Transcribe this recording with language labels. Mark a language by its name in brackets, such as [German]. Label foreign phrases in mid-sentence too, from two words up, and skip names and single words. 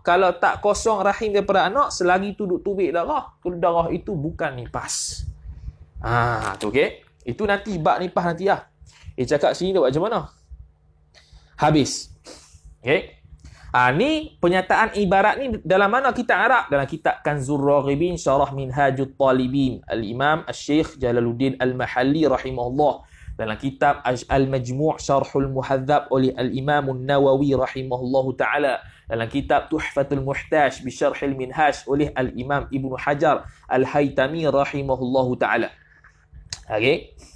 [Malay] Kalau tak kosong rahim daripada anak, selagi tu duk tubik darah, darah itu bukan nifas. Tu okey. Itu nanti bab nifas nanti lah. Cakap sini dah buat macam mana? Habis. Okey. Ni penyataan ibarat ni dalam mana kitab Arab? Dalam kitab Kanzur Raghibin Syarah Minhajut Talibin, Al-Imam Al-Syekh Jalaluddin Al-Mahalli rahimahullah. Dalam kitab Al-Majmu' Syarhul Muhadzab oleh Al-Imam An-Nawawi [Arabic] رحمه الله تعالى. [Malay] Dalam kitab Tuhfatul Muhtaj bi Syarhil Minhaj oleh Al-Imam Ibnu Hajar Al-Haytami [Arabic] رحمه الله تعالى. [Malay] Okey.